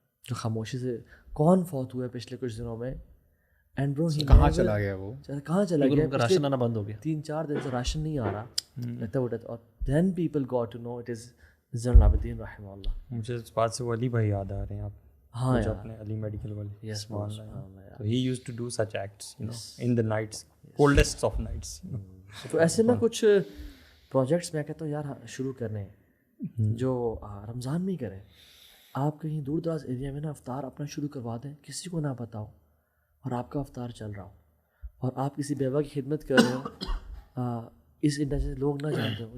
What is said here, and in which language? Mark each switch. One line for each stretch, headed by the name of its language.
Urdu: جو خاموشی سے, کون فوت ہوا ہے پچھلے کچھ دنوں میں, اینڈ برو کہاں چلا گیا, وہ کہاں چلا گیا, راشن آنا بند ہو گیا, 3-4 دن سے راشن نہیں آ رہا لگتا وہ.
English: اور then people got to know it is Zain ul Abidin رحمہ اللہ.
Urdu: مجھے اس بات سے وہ علی بھائی یاد آ رہے ہیں آپ, ہاں جو اپنے علی میڈیکل والے.
English: Yes, So he used to do such acts, you know, in the nights, coldest of nights.
Urdu: تو ایسے نا کچھ پروجیکٹس میں کہتا ہوں یار شروع کرنے ہیں, جو رمضان میں ہی کریں. آپ کہیں دور دراز ایریا میں نا افطار اپنا شروع کروا دیں, کسی کو نہ بتاؤ, اور آپ کا افطار چل رہا ہو, اور آپ کسی بیوہ کی خدمت کر رہے ہو, اس انڈسٹری سے لوگ نہ جانتے ہو.